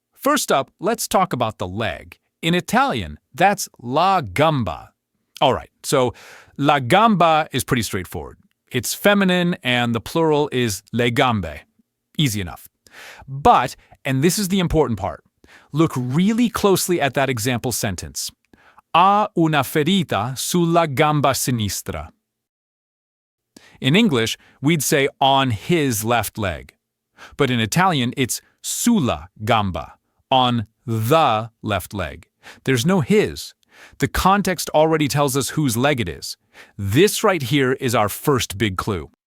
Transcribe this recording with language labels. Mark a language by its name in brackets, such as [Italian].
[English] First up, let's talk about the leg. In Italian, that's la gamba. Alright, so la gamba is pretty straightforward. It's feminine and the plural is le gambe. Easy enough. But, and this is the important part, look really closely at that example sentence. [Italian] Ha una ferita sulla gamba sinistra. [English] In English, we'd say on his left leg. But in Italian, it's sulla gamba, on the left leg. There's no his. The context already tells us whose leg it is. This right here is our first big clue.